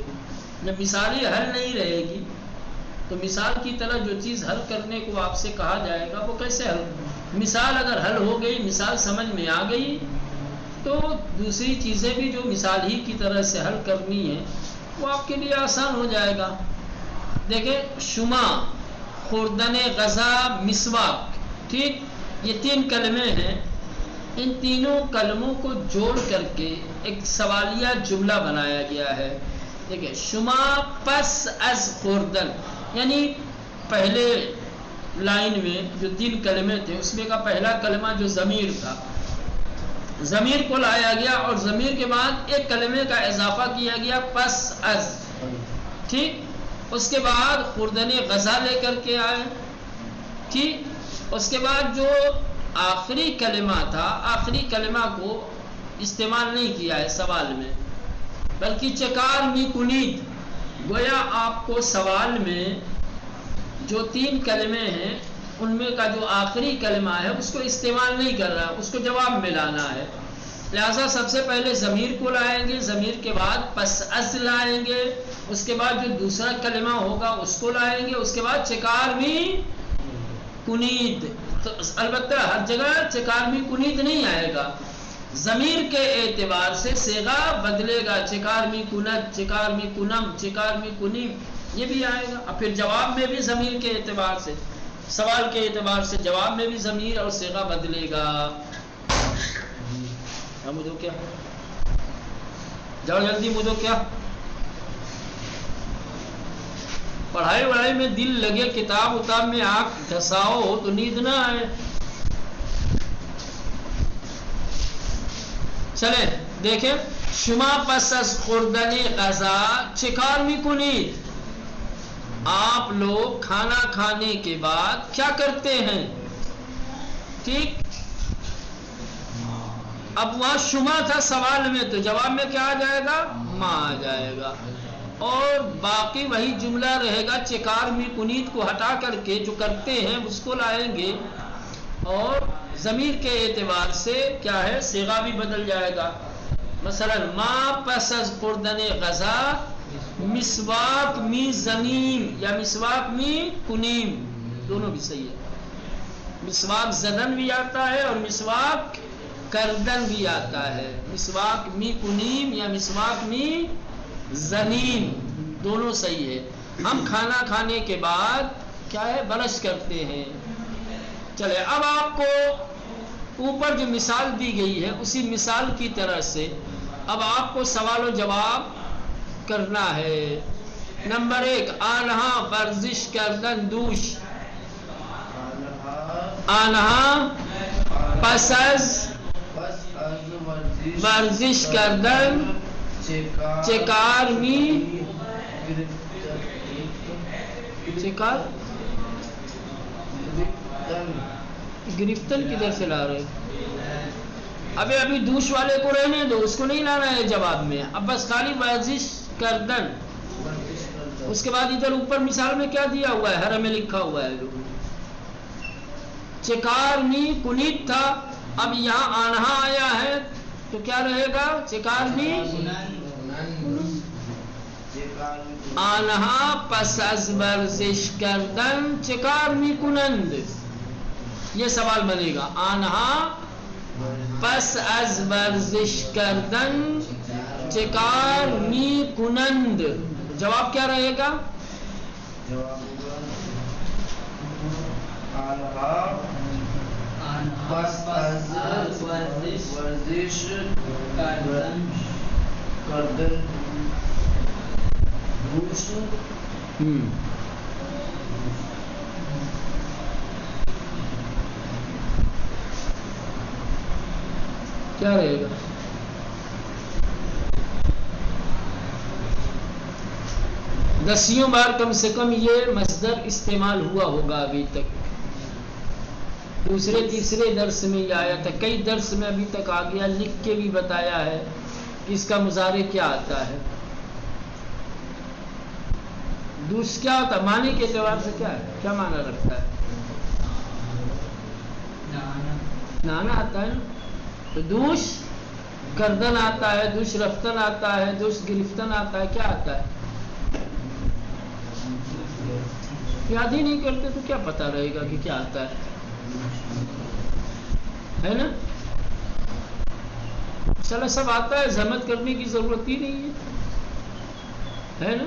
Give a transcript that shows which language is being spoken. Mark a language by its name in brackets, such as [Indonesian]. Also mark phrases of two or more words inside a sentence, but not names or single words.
[Urdu] جب مثال ہی حل نہیں رہے گی تو مثال کی طرح جو چیز حل کرنے کو آپ سے کہا جائے گا وہ کیسے حل؟ مثال اگر حل ہو گئی، مثال سمجھ میں آ گئی تو دوسری چیزیں بھی جو مثال ہی کی طرح سے حل کرنی ہے وہ آپ کے لیے آسان ہو جائے گا. [Persian] دیکھیں شما، خوردن غذا، [Urdu] مسواک، ٹھیک، یہ 3 کلمے ہیں. ان تینوں کلموں کو جوڑ کر کے ایک سوالیہ جملہ بنایا گیا ہے. دیکھیں [Persian] شما پس از خوردن، [Urdu] یعنی پہلے لائن میں جو 3 کلمے تھے اس میں کا پہلا کلمہ جو ضمیر تھا، ضمیر کو لایا گیا اور ضمیر کے بعد ایک کلمے کا اضافہ کیا گیا [Persian] پس از. [Urdu] ٹھیک، اس کے بعد [Persian] خوردن غذا [Urdu] لے کر کے آئے. ٹھیک، اس کے بعد جو آخری کلمہ تھا، آخری کلمہ کو استعمال نہیں کیا ہے سوال میں، بلکہ [Persian] چکار می کنید، [Urdu] گویا آپ کو سوال میں جو 3 کلمے ہیں ان میں کا جو آخری کلمہ ہے اس کو استعمال نہیں کر رہا، اس کو جواب میں لانا ہے. لہذا سب سے پہلے ضمیر کو لائیں گے، ضمیر کے بعد [Persian] پس از [Urdu] لائیں گے، اس کے بعد جو دوسرا کلمہ ہوگا اس کو لائیں گے، اس کے بعد [Persian] چکار می کنید. [Urdu] تو البتہ ہر جگہ [Persian] چکار می کنید [Urdu] نہیں آئے گا، ضمیر کے اعتبار سے صیغہ بدلے گا. [Persian] چکار می کند، چکار می کنم، چکار می کنیم، [Urdu] یہ بھی آئے گا. اور پھر جواب میں بھی ضمیر کے اعتبار سے، سوال کے اعتبار سے جواب میں بھی ضمیر اور صیغہ بدلے گا. مدو کیا جاؤ جلدی مدو کیا پڑھائی وڑھائی میں دل لگے، کتاب اتاب میں آنکھ گھساؤ ہو تو نیند نہ آئے. چلیں دیکھیں [Persian] شما پس از خوردن غذا چه کار میکنید؟ [Urdu] آپ لوگ کھانا کھانے کے بعد کیا کرتے ہیں؟ ٹھیک، اب وہاں شما تھا سوال میں، تو جواب میں کیا آ جائے گا؟ ما آ جائے گا، اور باقی وہی جملہ رہے گا، [Persian] چکار می کنیت [Urdu] کو ہٹا کر کے جو کرتے ہیں اس کو لائیں گے، اور ضمیر کے اعتبار سے کیا ہے، صیغہ بھی بدل جائے گا. [Persian] مثلا ما پس از خوردن غذا مسواک می زنیم یا مسواک می کنیم، [Urdu] دونوں بھی صحیح ہے. [Persian] مسواک زدن [Urdu] بھی آتا ہے اور [Persian] مسواک کردن [Urdu] بھی آتا ہے. [Persian] مسواک می کنیم یا مسواک می زنیم [Urdu] دونوں صحیح ہے. ہم کھانا کھانے کے بعد کیا ہے، برش کرتے ہیں. چلے اب آپ کو اوپر جو مثال دی گئی ہے اسی مثال کی طرح سے اب آپ کو سوال و جواب کرنا ہے. نمبر 1، [Persian] آنہا ورزش کردن دوش. آنہا پس از ورزش کردن چکار می چکار گرفتن [Urdu] کدھر سے لا رہے؟ ابھی دوش والے کو رہنے دو، اس کو نہیں لانا ہے جواب میں. اب بس خالی [Persian] ورزش کردن، [Urdu] اس کے بعد ادھر اوپر مثال میں کیا دیا ہوا ہے، حرم میں لکھا ہوا ہے [Persian] چکار می کنیت [Urdu] تھا، اب یہاں آنہا آیا ہے تو کیا رہے گا، [Persian] چکار می آنہا پس از ورزش کردن چکار می کنند. [Urdu] یہ سوال بنے گا، [Persian] آنہا پس از ورزش کردن چکار می کنند. [Urdu] جواب کیا رہے گا؟ [Persian] پس از ورزش کردن دوش [Urdu] کیا رہے گا؟ دسیوں بار کم سے کم یہ مصدر استعمال ہوا ہوگا ابھی تک. دوسرے تیسرے درس میں یہ آیا تھا، کئی درس میں ابھی تک آ گیا، لکھ کے بھی بتایا ہے کہ اس کا مضارع کیا آتا ہے. دوس کیا ہوتا ہے معنی کے اعتبار سے، کیا ہے، کیا معنی رکھتا ہے؟ نانا آتا ہے نا. تو [Persian] دوش کردن [Urdu] آتا ہے، [Persian] دوش رفتن [Urdu] آتا ہے، [Persian] دوش گرفتن [Urdu] آتا ہے، کیا آتا ہے؟ یاد ہی نہیں کرتے تو کیا پتا رہے گا کہ کیا آتا ہے نا. چلو سب آتا ہے، زحمت کرنے کی ضرورت ہی نہیں ہے نا.